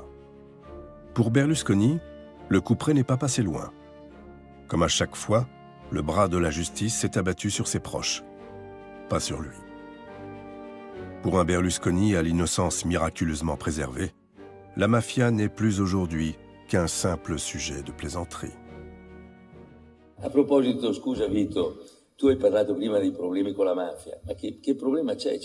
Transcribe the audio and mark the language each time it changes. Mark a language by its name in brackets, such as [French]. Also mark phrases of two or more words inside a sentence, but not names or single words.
[French] Pour Berlusconi, le couperet n'est pas passé loin. Comme à chaque fois, le bras de la justice s'est abattu sur ses proches, pas sur lui. Pour un Berlusconi à l'innocence miraculeusement préservée, la mafia n'est plus aujourd'hui qu'un simple sujet de plaisanterie. [Italian] A proposito, scusa Vito, tu hai parlato prima dei problemi con la mafia, ma che problema c'è?